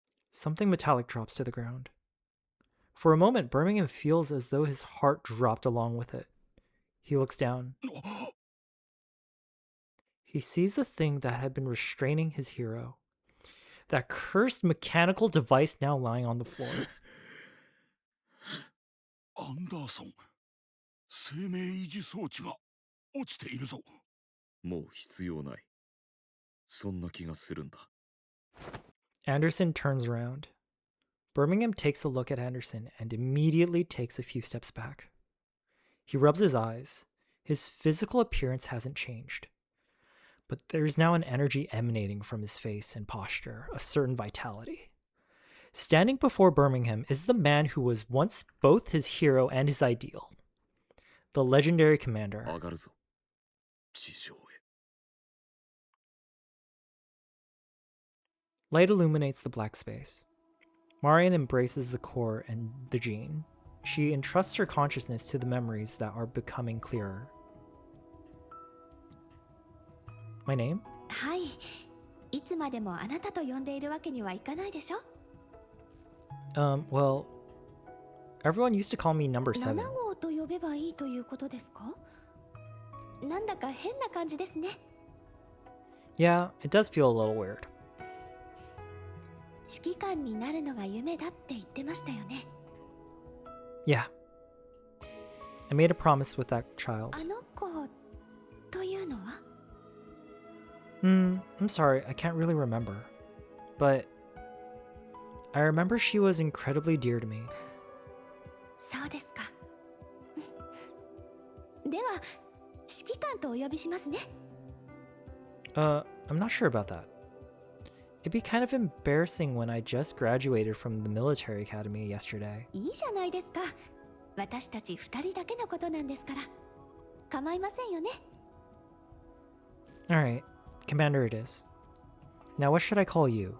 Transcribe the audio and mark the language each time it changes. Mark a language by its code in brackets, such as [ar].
[en] Something metallic drops to the ground. For a moment, Birmingham feels as though his heart dropped along with it. He looks down. He sees the thing that had been restraining his hero. That cursed mechanical device now lying on the floor. [ja] アンダーソン、生命維持装置が落ちているぞ。もう必要ない。そんな気がするんだ。 [en] Anderson turns around. Birmingham takes a look at Anderson and immediately takes a few steps back. He rubs his eyes. His physical appearance hasn't changed. But there's now an energy emanating from his face and posture, a certain vitality. Standing before Birmingham is the man who was once both his hero and his ideal. The legendary commander. [ja] 上がるぞ、地上へ。 [en] Light illuminates the black space. Marian embraces the core and the gene. She entrusts her consciousness to the memories that are becoming clearer. My name? [ja] はい。いつまでもあなたと呼んでいるわけにはいかないでしょ。 [en] Well, everyone used to call me number 7. [ja] 7号と呼べばいいということですか？なんだか変な感じですね。 [en] Yeah, it does feel a little weird. [ja] 指揮官になるのが夢だって言ってましたよね。 [en] Yeah. I made a promise with that child. [ja] あの子というのは？ [en] I'm sorry, I can't really remember. But I remember she was incredibly dear to me. [ja] そうですか。では、指揮官とお呼びしますね。 [en] I'm not sure about that. It'd be kind of embarrassing when I just graduated from the military academy yesterday. [ja] いいじゃないですか。私たち2人だけのことなんですから。構いませんよね。 [en] Alright, Commander it is. Now what should I call you?